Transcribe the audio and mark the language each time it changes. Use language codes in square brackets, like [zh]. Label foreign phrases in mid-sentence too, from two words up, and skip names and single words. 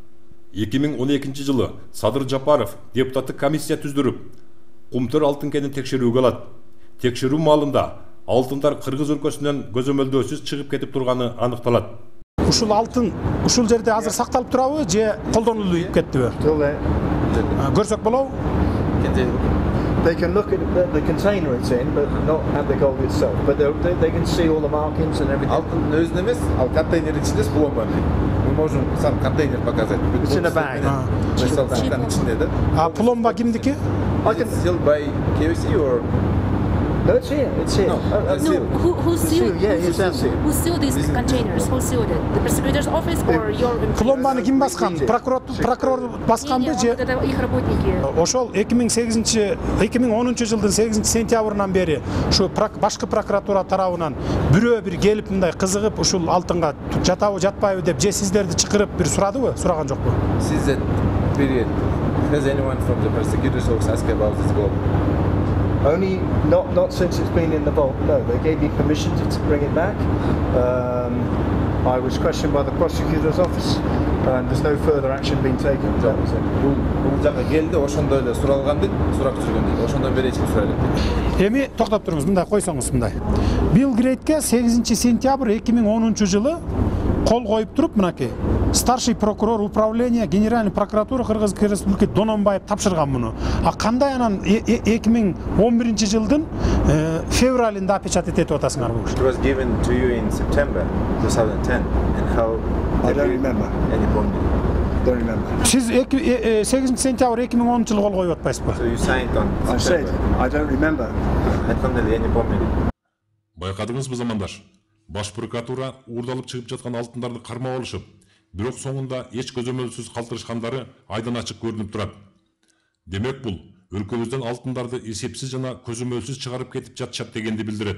[ky] 2012 жылы Садыр Жапаров депутаттык комиссия түздүрүп, Кумтөр алтын кенин текшерүүгө алат. Текшерүү маалында алтындар Кыргыз өлкөсүнөн көзөмөлдөөсүз чыгып кетип турганы аныкталат. Ушул алтын ушул жерде азыр сакталып турабы же колдонулуп кеттиби? Көрсөк болобу? [en] They can look at the container it's in, but not at the gold itself. But they can see all the markings and everything. [ky] Алтын өзүнө эмес, ал контейнер ичинде пломбаны. [ru] Мы можем сам контейнер показать. [en] It's in a bag. [ky] Ичинде да. А пломба кимдики? [en] I can Sealed by KFC or No, it's here. It's here. No, Who sealed? Yeah, it's sealed. Who sealed these containers? Who sealed it? The prosecutor's office or your? [ky] Пломбаны ким баскан? Прокурор басканбы же? [ru] Это их работники. [ky] Ошол 2010 жылдын 8 сентябрынан бери ушу башкы прокуратура тарабынан бирөө бир келип мындай кызыгып ушул алтынга жатабы жатпайбы деп же сиздерди чакырып бир сурадыбы? Сураган жокпу? [en] Since that period, has anyone from the prosecutor's office asked about this gold? Only not since it's been in the vault. No, they gave me permission to bring it back. I was questioned by the prosecutor's office, and there's no further action being taken. That was it. [ky] Бул жака келди, ошондой эле суралган дейт, сурап жүргөн дейт. Ошондон бери эч ким суралып. Эми токтоп туруңуз, мындай койсоңуз мындай. Билл Грейтке 8 сентябрь 2010 жылы кол коюп туруп, мынакей [ru] старший прокурор управления Генеральной прокуратуры [ky] Кыргыз Республикасы Дононбаев тапшырган муну. А кандай анан 2011 жылдын февралында опечатать этип атасыңар бул? [en] It was given to you in September 2010 and how I don't remember. Any bond? Don't remember. [ky] Siz 8 сентябрь 2010 жылы кол коюп атпайсызбы? [en] So you signed on I said I don't remember. I found that any bond. [ky] Байкадыңызбы замандаш? Баш прокуратура уурдалып чыгып жаткан алтындарды кармап алышып, бирок соңунда эч көзөмөлсүз калтырышкандары айдан ачык көрүнүп турат. Демек бул өлкөбүздөн алтындарды эсепсиз жана көзөмөлсүз чыгарып кетип жатышат дегенди билдирет.